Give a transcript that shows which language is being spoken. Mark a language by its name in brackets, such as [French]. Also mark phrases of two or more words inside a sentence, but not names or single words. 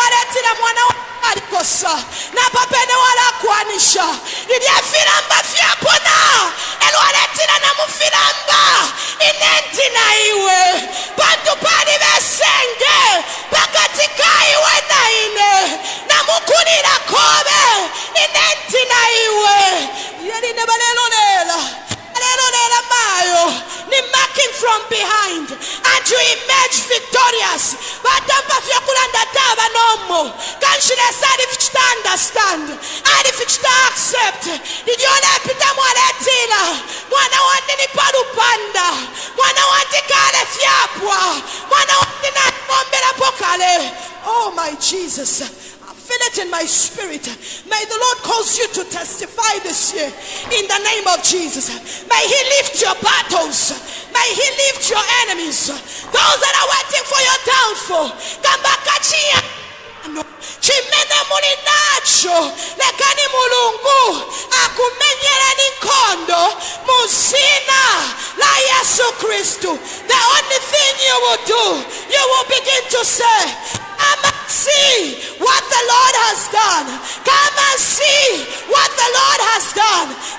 [Bemba] aletila mwana alikosa na papena wala kwanisha idia filamba fyapona elo aletila na mufilamba inenti na iwe bantu pali besenge pakatika iwe na ine na mukulira kobe inenti na iwe yeli ne balelolela mayo ni [English] marking from behind and you emerge victorious. [Bemba] Batampa fya kulanda taba nomo kanshile sadi fichita understand adi fichita accept idiona pita mwaletila mwana wandi ni palupanda mwana wandi kale fyapwa mwana wandi na mombela pokale. [English] Oh my Jesus, feel it in my spirit. May the Lord cause you to testify this year in the name of Jesus. May he lift your battles. May he lift your enemies. Those that are waiting for your downfall. [Nyanja] Kambakachia chimene muli nacho lekani mulungu akumenyera ninkondo muzina la Yesu Kristu. [English] The only thing you will do, you will begin to say, come and see what the Lord has done. Come and see what the Lord has done.